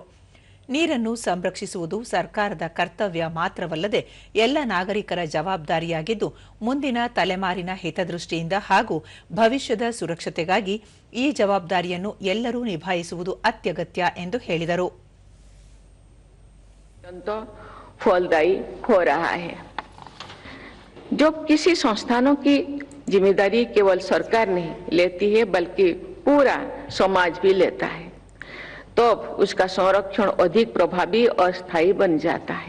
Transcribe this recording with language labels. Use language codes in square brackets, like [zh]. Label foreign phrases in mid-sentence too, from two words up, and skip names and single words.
[kn] ನೀರನ್ನು ಸಂರಕ್ಷಿಸುವುದು ಸರ್ಕಾರದ ಕರ್ತವ್ಯ ಮಾತ್ರವಲ್ಲದೆ ಎಲ್ಲ ನಾಗರಿಕರ ಜವಾಬ್ದಾರಿಯಾಗಿದ್ದು ಮುಂದಿನ ತಲೆಮಾರಿನ ಹಿತದೃಷ್ಟಿಯಿಂದ ಹಾಗೂ ಭವಿಷ್ಯದ ಸುರಕ್ಷತೆಗಾಗಿ ಈ ಜವಾಬ್ದಾರಿಯನ್ನು ಎಲ್ಲರೂ ನಿಭಾಯಿಸುವುದು ಅತ್ಯಗತ್ಯ ಎಂದು ಹೇಳಿದರು. [hi] फलदायी हो रहा है। जो किसी संस्थानों की जिम्मेदारी केवल सरकार नहीं लेती है बल्कि पूरा समाज भी लेता है, तब उसका संरक्षण अधिक प्रभावी और स्थायी बन जाता है।